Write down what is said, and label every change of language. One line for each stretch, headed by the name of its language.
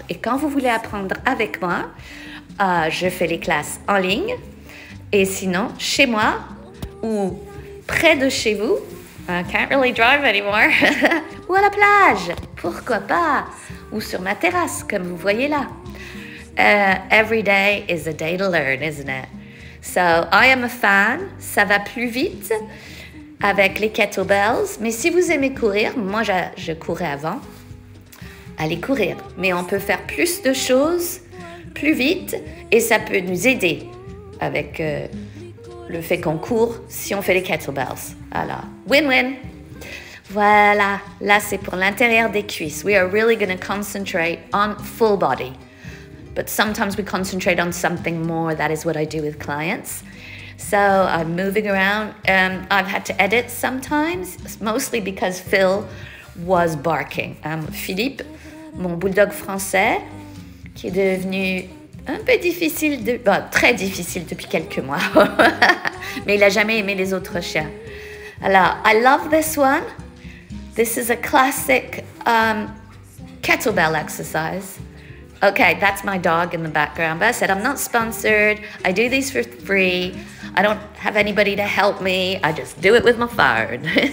French: Et quand vous voulez apprendre avec moi, je fais les classes en ligne. Et sinon, chez moi ou près de chez vous,
English: I can't really drive anymore,
French: ou à la plage, pourquoi pas, ou sur ma terrasse, comme vous voyez là.
English: Every day is a day to learn, isn't it? So, I am a fan,
French: ça va plus vite avec les kettlebells, mais si vous aimez courir, moi je courais avant, allez courir. Mais on peut faire plus de choses, plus vite, et ça peut nous aider avec le fait qu'on court si on fait les kettlebells. Alors, win-win. Voilà, là c'est pour l'intérieur des cuisses.
English: We are really going to concentrate on full body. But sometimes we concentrate on something more. That is what I do with clients. So I'm moving around. I've had to edit sometimes, mostly because Phil was barking.
French: Philippe, mon bulldog français, qui est devenu un peu difficile, très difficile depuis quelques mois. Mais il n'a jamais aimé les autres chiens. Alors,
English: I love this one. This is a classic kettlebell exercise. Okay, that's my dog in the background. But I said, I'm not sponsored. I do these for free. I don't have anybody to help me. I just do it with my phone.